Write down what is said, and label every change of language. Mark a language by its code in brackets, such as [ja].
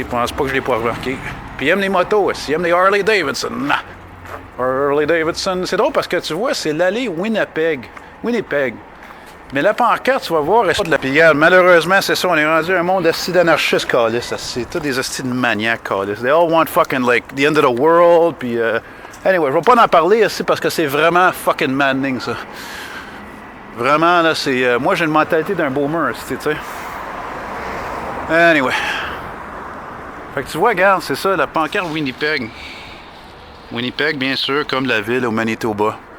[fr] Ils pensent pas que je l'ai pas remarqué. Puis ils aiment les motos aussi. Ils aiment les Harley Davidson. Nah. Harley Davidson. C'est drôle parce que tu vois, c'est l'allée Winnipeg. Mais la pancarte, tu vas voir, est de la pillade. Malheureusement, c'est ça. On est rendu un monde d'anarchistes, calices. C'est tous des hosties de maniaques, calices. [en] They all want fucking like the end of the world. [fr] Puis, anyway, je vais pas en parler ici parce que c'est vraiment [en] fucking maddening, [fr] ça. Vraiment, là, c'est. Moi, j'ai une mentalité d'un boomer, tu sais. Anyway. Fait que tu vois, regarde, c'est ça, la pancarte Winnipeg. Winnipeg, bien sûr, comme la ville au Manitoba.